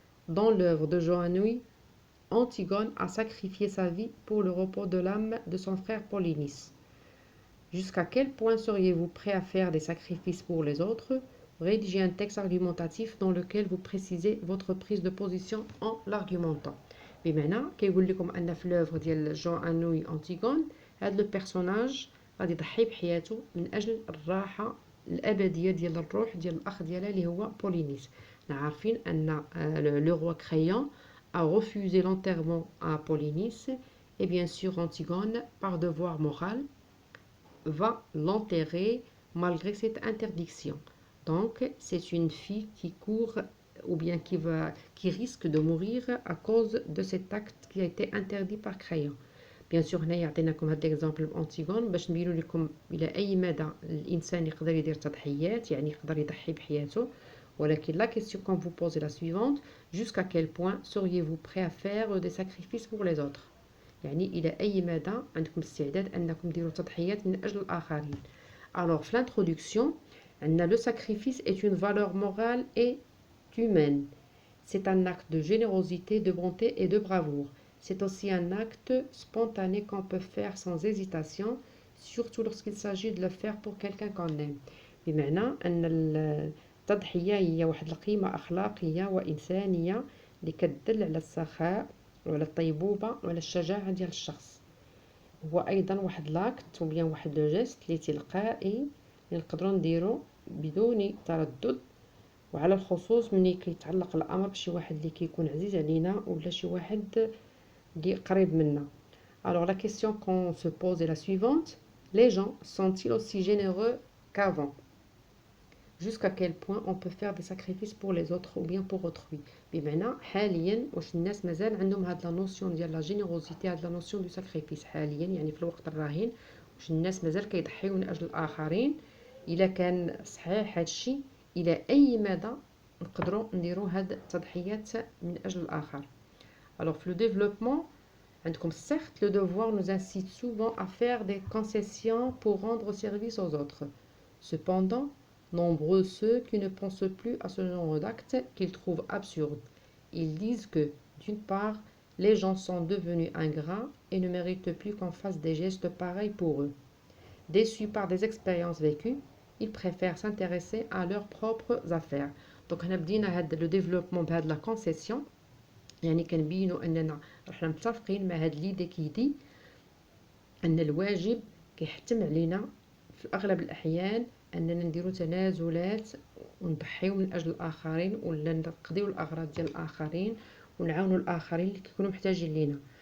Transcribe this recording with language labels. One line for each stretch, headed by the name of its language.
French: Dans l'œuvre de Jean-Anouilh, Antigone a sacrifié sa vie pour le repos de l'âme de son frère Polynice. Jusqu'à quel point seriez-vous prêt à faire des sacrifices pour les autres? Rédigez un texte argumentatif dans lequel vous précisez votre prise de position en l'argumentant.
Arabic: بمعنى كيقول لكم ان في لوفر ديال جون انوي انتيغون هذا لو بيرسوناج غادي يضحي بحياته من اجل الراحه الابديه ديال الروح ديال الاخ ديالها اللي هو بولينيس. عارفين ان
French: لو رoi Créon a refusé l'enterrement à Polynice et bien sûr Antigone par devoir moral va l'enterrer malgré cette interdiction. Donc, c'est une fille qui court ou bien qui risque de mourir à cause de cet acte qui a été interdit par Créon. Bien sûr
Arabic: هنا يعطيناكم هذا الاكزامبل بانتيغون باش نبينوا لكم الى اي مدى الانسان يقدر يدير تضحيات، يعني يقدر يضحي بحياته. ولكن
French: la question qu'on vous pose est la suivante: jusqu'à quel point seriez-vous prêt à faire des sacrifices pour les autres؟
Arabic: يعني إلى أي مدى عندكم استعداد أنكم ديروا تضحيات من أجل الآخرين.
French: Alors,
Arabic: في
French: l'introduction, le sacrifice est une valeur morale et humaine. C'est un acte de générosité, de bonté et de bravoure. C'est aussi un acte spontané qu'on peut faire sans hésitation, surtout lorsqu'il s'agit de le faire pour quelqu'un qu'on aime.
Arabic: بمعنى أن التضحية هي واحد القيمة أخلاقية وإنسانية اللي كتدل على السخاء وعلى الطيبوبة وعلى الشجاعة ديال الشخص. هو أيضا واحد لاكت و بيان واحد لو جيست اللي تلقائي اللي نقدروا نديرو بدون تردد، وعلى الخصوص ملي كيتعلق الامر بشي واحد اللي كيكون عزيز علينا ولا شي واحد اللي قريب منا.
French: Alors la question qu'on se pose est la suivante: les gens sont-ils aussi généreux qu'avant? Jusqu'à quel point on peut faire des sacrifices pour les autres ou bien pour autrui.
Arabic: بمعنى حاليا واش الناس مازال عندهم هاد لا نوسيون ديال لا جينيروزيتي، هاد لا نوسيون دو ساكريفيس حاليا، يعني في الوقت الراهن واش الناس مازال كيضحيو من اجل الاخرين؟ الا كان صحيح هادشي، الى اي مدى نقدروا نديروا هاد التضحيات من اجل الاخر؟ Alors في le développement عندكم
French: certes le devoir nous incite souvent à faire des concessions pour rendre service aux autres. Cependant, nombreux ceux qui ne pensent plus à ce genre d'actes qu'ils trouvent absurdes. Ils disent que, d'une part, les gens sont devenus ingrats et ne méritent plus qu'on fasse des gestes pareils pour eux. Déçus par des expériences vécues, ils préfèrent s'intéresser à leurs propres affaires.
Arabic: Donc, هنا بدينا هذا le développement بهذه la concession، يعني كنبينوا اننا رحنا متفقين مع هاد ليدي كيدي ان الواجب كيحتم علينا في اغلب الاحيان اننا نديرو تنازلات ونضحيو من اجل الاخرين ولا نقضيو الاغراض ديال الاخرين ونعاونوا الاخرين اللي كيكونوا محتاجين لينا.